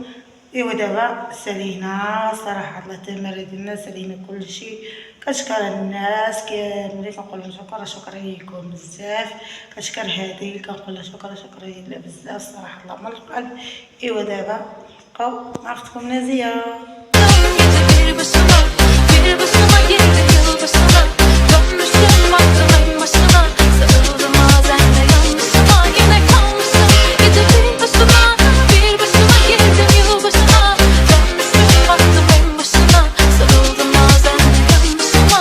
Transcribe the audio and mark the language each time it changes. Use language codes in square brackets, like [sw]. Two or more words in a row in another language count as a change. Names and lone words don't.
[ar] ايوا دابا سالينا صراحه، الله تمر ديالنا سالينا كلشي. كنشكر الناس كاملين، كنقول لهم شكرا ليكم بزاف. كنشكر هادي، كنقول لها شكرا ليا بزاف صراحه، الله من القلب. ايوا دابا بقاو مع اختكم نازيه. [tr] Bir başıma, bir başıma girdim yılbaşına. Dönmüşüm baktım en başına. Sarıldım bazen de yanlışıma. Yine kalmışım gece bir başıma. Bir başıma girdim yılbaşına. Dönmüşüm baktım en başına. Sarıldım bazen de yanlışıma.